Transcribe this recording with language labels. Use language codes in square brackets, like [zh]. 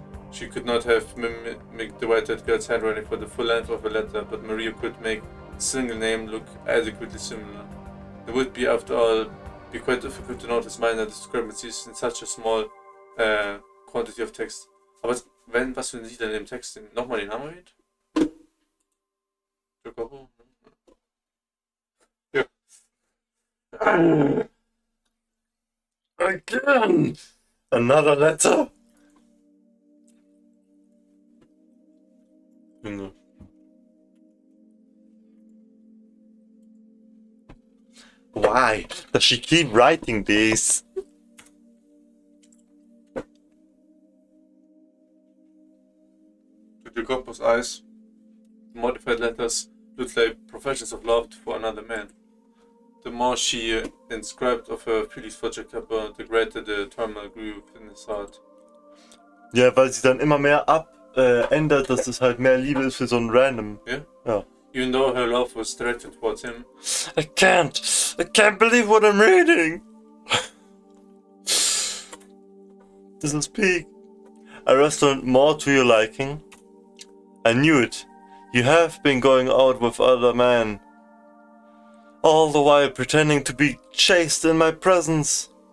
[en] She could not have mimicked the white-haired girl's handwriting for the full length of a letter, but Maria could make a single name look adequately similar. It would be, after all, be quite difficult to notice minor discrepancies in such a small quantity of text. [de] Aber was für sie denn in dem Text nochmal den Namen erwähnt? Jacobo? Ja. [en] Again! Another letter? Why does she keep writing this? To the couple's eyes, the modified letters looked like professions of love for another man. The more she inscribed of her feelings for Jacob, the greater the turmoil grew within his heart. [de] Ja, weil sie dann immer mehr ändert, dass es halt mehr Liebe ist für so einen Random. [en] Yeah? [de] Ja. [en] Even though her love was directed towards him. I can't believe what I'm reading. This is peak. A restaurant more to your liking? I knew it. You have been going out with other men. All the while pretending to be chaste in my presence.